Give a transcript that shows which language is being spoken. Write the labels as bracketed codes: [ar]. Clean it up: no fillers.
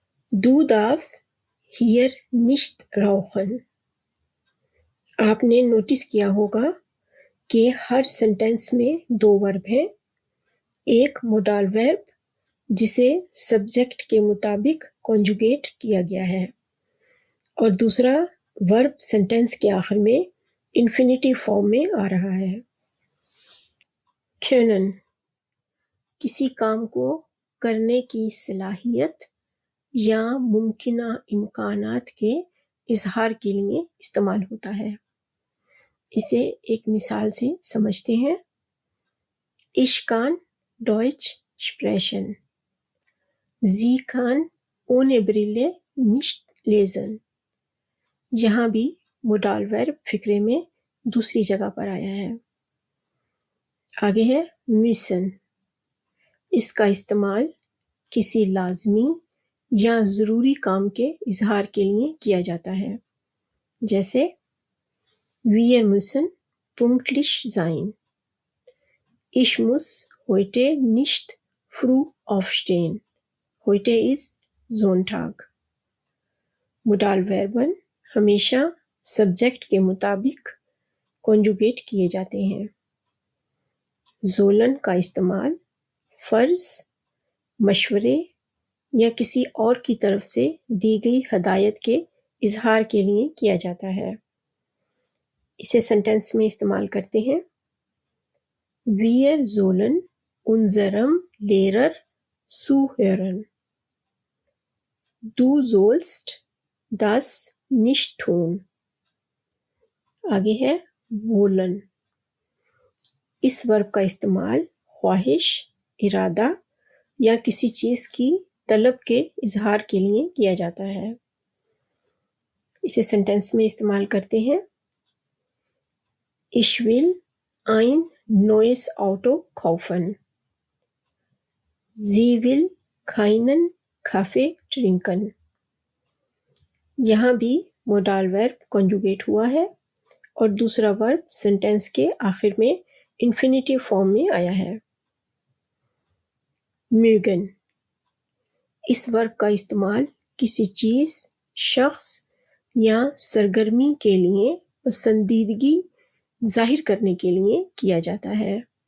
[de] Du darfst hier nicht rauchen. [hi] आपने notice किया होगा कि हर सेंटेंस में 2 वर्ब हैं। एक मोडाल वर्ब जिसे सब्जेक्ट के मुताबिक कॉन्जुगेट किया गया है और दूसरा वर्ब सेंटेंस के आखिर में इन्फिनिटिव फॉर्म में आ रहा है। können, किसी काम को करने की सलाहियत या मुमकिना इम्कानात के इजहार के लिए इस्तेमाल होता है। इसे एक मिसाल से समझते हैं। [de] Ich kann Deutsch sprechen. Sie kann ohne Brille nicht lesen. [hi] यहाँ भी मोडाल वर्ब फिक्रे में दूसरी जगह पर आया है। आगे है müssen. इसका इस्तेमाल किसी लाजमी या ज़रूरी काम के इजहार के लिए किया जाता है, जैसे [de] Wir müssen pünktlich sein. Ich muss heute nicht früh aufstehen. Heute ist Sonntag. [hi] Modal वर्बन हमेशा सब्जेक्ट के मुताबिक कॉन्जुगेट किए जाते हैं। जोलन का इस्तेमाल फ़र्ज, मशवरे या किसी और की तरफ से दी गई हदायत के इजहार के लिए किया जाता है। इसे सेंटेंस में इस्तेमाल करते हैं। [de] Wir sollen unserem Lehrer zuhören. Du sollst das nicht tun. [hi] आगे है wollen. इस वर्ब का इस्तेमाल ख्वाहिश, इरादा या किसी चीज़ की तलब के इजहार के लिए किया जाता है। इसे सेंटेंस में इस्तेमाल करते हैं। [de] Ich will ein neues Auto kaufen. Sie will keinen Kaffee trinken. [hi] यहाँ भी मोडाल वर्ब कॉन्जुगेट हुआ है और दूसरा वर्ब सेंटेंस के आखिर में इन्फिनिटिव फॉर्म में आया है। mögen, इस वर्ब का इस्तेमाल किसी चीज़, शख्स या सरगर्मी के लिए पसंदीदगी जाहिर करने के लिए किया जाता है।